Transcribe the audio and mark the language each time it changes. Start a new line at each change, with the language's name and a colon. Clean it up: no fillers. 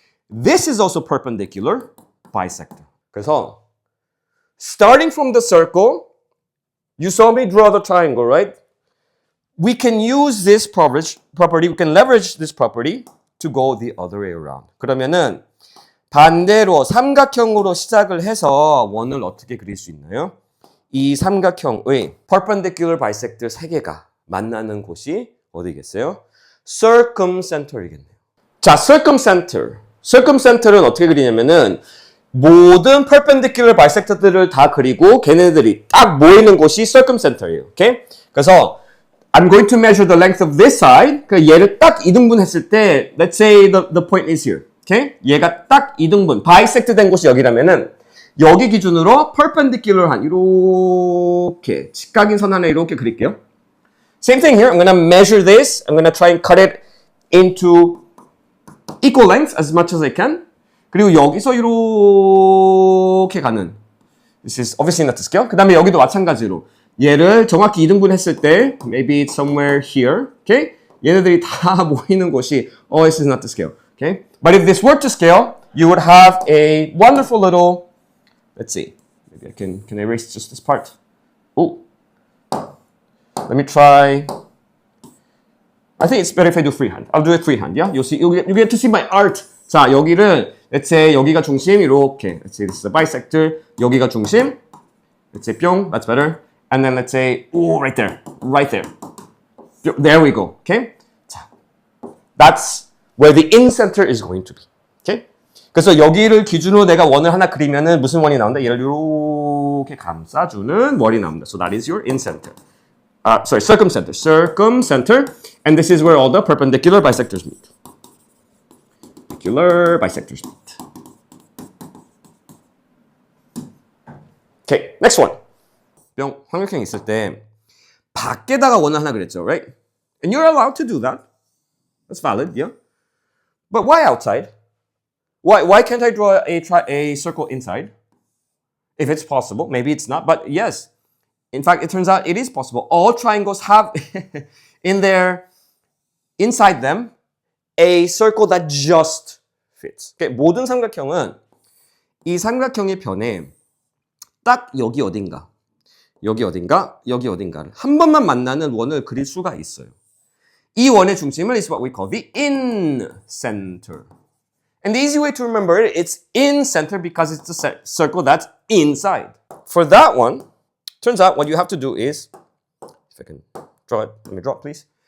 English: This is also perpendicular bisector. 그래서 starting from the circle, you saw me draw the triangle, right? We can use this property, we can leverage this property to go the other way around.
Korean: 그러면은 반대로 삼각형으로 시작을 해서 원을 어떻게 그릴 수 있나요? 이 삼각형의 perpendicular bisector 세 개가 만나는 곳이 어디겠어요? circumcenter이겠네요. 자, circumcenter는 어떻게 그리냐면은 모든 perpendicular bisector들을 다 그리고 걔네들이 딱 모이는 곳이 circumcenter예요. 오케이?
English: 그래서 I'm going to measure the length of this side.
Korean: 그 얘를 딱 이등분했을 때
English: let's say the point is here.
Korean: 오케이? 얘가 딱 이등분, bisect 된 곳이 여기라면은 여기 기준으로 perpendicular한 이렇게 직각인 선 하나 이렇게 그릴게요.
English: Same thing here. I'm going to measure this. I'm going to try and cut it into equal lengths as much as I can.
Korean: 그리고 여기서 이렇게 가는.
English: This is obviously not to scale.
Korean: 그 다음에 여기도 마찬가지로 얘를 정확히 2등분 했을 때
English: maybe it's somewhere here. Okay?
Korean: 얘네들이 다 모이는 곳이
English: this is not to scale. Okay? But if this were to scale, you would have a wonderful little, let's see. Maybe I can erase just this part. Oh. Let me try. I think it's better if I do freehand. I'll do it freehand. Yeah, you'll see. You get to see my art.
Korean: 자, 여기를
English: let's say
Korean: 여기가 중심 이렇게.
English: Let's say this is a bisector.
Korean: 여기가 중심.
English: Let's say 뿅. That's better. And then let's say right there, right there. There we go. Okay. 자, that's where the in-center is going to be. Okay. 그래서 여기를 기준으로 내가 원을 하나 그리면은 무슨 원이 나온다? 얘를 이렇게 감싸주는 원이 나온다. So that is your in-center. circumcenter. Circumcenter. And this is where all the perpendicular bisectors meet. Perpendicular bisectors meet. Okay, next one.
Korean: 뿅, 삼각형이 있을 때 밖에다가 원을 하나 그렸죠, right?
English: And you're allowed to do that. That's valid, yeah. But why outside? Why can't I draw a circle inside? If it's possible, maybe it's not, but yes. In fact, it turns out it is possible. All triangles have inside them a circle that just fits.
Korean: Okay, 모든 삼각형은 이 삼각형의 변에 딱 여기 어딘가, 여기 어딘가, 여기 어딘가를 한 번만 만나는 원을 그릴 수가 있어요. 이 원의 중심을
English: is what we call the in-center. And the easy way to remember it, it's in-center because it's a circle that's inside. For that one, turns out what you have to do is, if I can draw it, let me draw it please.